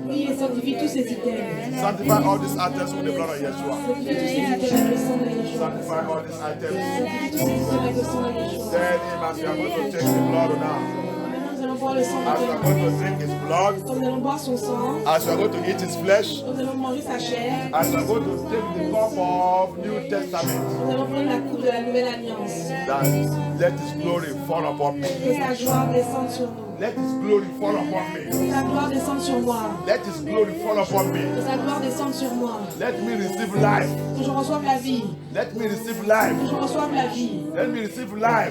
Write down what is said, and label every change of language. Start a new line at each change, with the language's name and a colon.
French: Priez et sanctifie tous ces items.
English: Sanctify all these items with the blood of Yeshua.
French: Sanctifie tous ces items avec le sang de Yeshua.
English: Sanctify all these items.
French: Sanctifie tous ces items avec le sang de Yeshua.
English: Tell him as you are going to take the blood now.
French: Maintenant, nous allons boire le sang
English: As you
French: de
English: are going to drink his blood.
French: Nous allons boire son sang.
English: As you are going to eat his flesh.
French: Nous allons manger sa chair.
English: As you are going to take the cup of New Testament.
French: Nous allons prendre la coupe de la nouvelle alliance.
English: That let his glory fall upon me.
French: Que sa gloire descende sur nous.
English: Let His glory fall upon me.
French: Que sa gloire descende sur moi.
English: Let His glory fall upon me.
French: Que sa gloire descende sur moi.
English: Let me receive life.
French: Que je reçoive la vie.
English: Let me receive life.
French: Que je reçoive la vie.
English: Let me receive life.